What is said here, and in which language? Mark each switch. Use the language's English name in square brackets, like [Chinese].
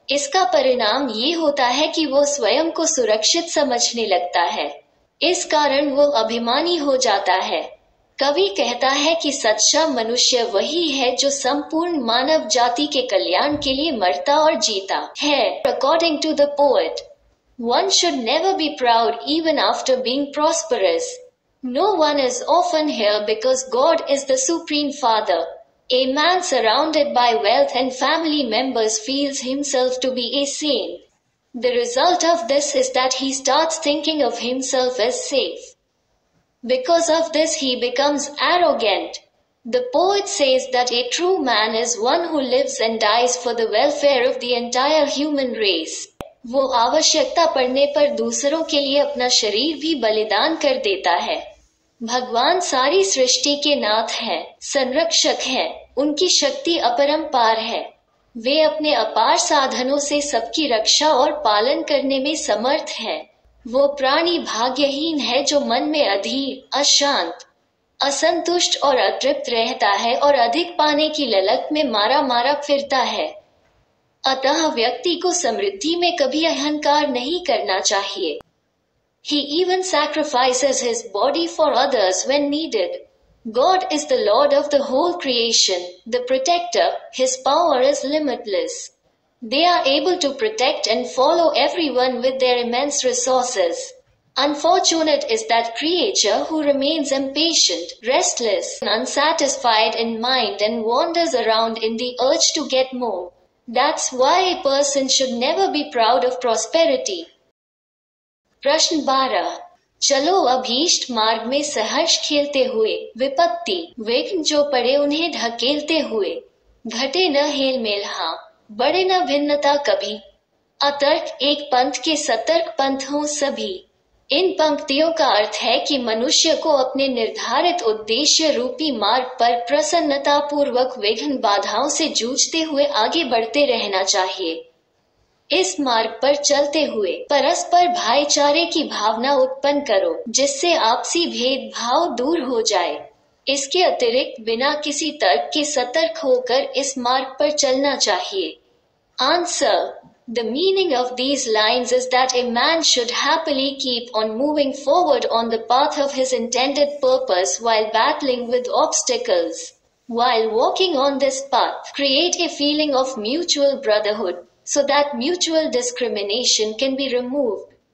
[Hindi] इसका परिणाम ये होता है कि वो स्वयं को सुरक्षित समझने लगता है। इस कारण वो अभिमानी हो जाता है। कवि कहता है कि सच्चा मनुष्य वही है जो संपूर्ण मानव जाति के कल्याण के लिए मरता और जीता है। [English] According to the poet, one should never be proud even after being prosperous. No one is often here because God is the Supreme Father. A man surrounded by wealth and family members feels himself to be a saint. The result of this is that he starts thinking of himself as safe. Because of this he becomes arrogant. The poet says that a true man is one who lives and dies for the welfare of the entire human race. [Hindi] वो आवश्यकता पड़ने पर दूसरों के लिए अपना शरीर भी बलिदान कर देता है। भगवान सारी सृष्टि के नाथ हैं, संरक्षक हैं, उनकी शक्ति अपरंपार है। वे अपने अपार साधनों से सबकी रक्षा और पालन करने में समर्थ हैं। वो प्राणी भाग्यहीन है जो मन में अधीर, अशांत, असंतुष्ट और अतृप्त रहता है और अधिक पाने की ललक में मारा मारा फिरता है। अतः व्यक्ति को समृद्धि में कभी अहंकार नहीं करना चाहिए। [English] He even sacrifices his body for others when needed. God is the Lord of the whole creation, the protector, his power is limitless. They are able to protect and follow everyone with their immense resources. Unfortunate is that creature who remains impatient, restless, and unsatisfied in mind and wanders around in the urge to get more. That's why a person should never be proud of prosperity. [Hindi] प्रश्न 12। चलो अभीष्ट मार्ग में सहर्ष खेलते हुए, विपत्ति, विघ्न जो पड़े उन्हें ढकेलते हुए, घटे न हेल मेल हाँ, बड़े न भिन्नता कभी, अतर्क एक पंथ के सतर्क पंथ हों सभी। इन पंक्तियों का अर्थ है कि मनुष्य को अपने निर्धारित उद्देश्य रूपी मार्ग पर प्रसन्नतापूर्वक विघ्न बाधाओं से जूझते हुए आगे बढ़ते रहना चाहिए। इस मार्ग पर चलते हुए परस्पर भाईचारे की भावना उत्पन्न करो, जिससे आपसी भेदभाव दूर हो जाए। इसके अतिरिक्त बिना किसी तर्क के सतर्क होकर इस मार्ग पर चलना चाहिए। [English] Answer: The meaning of these lines is that a man should happily keep on moving forward on the path of his intended purpose while battling with obstacles. While walking on this path, create a feeling of mutual brotherhood, so that mutual discrimination can be removed.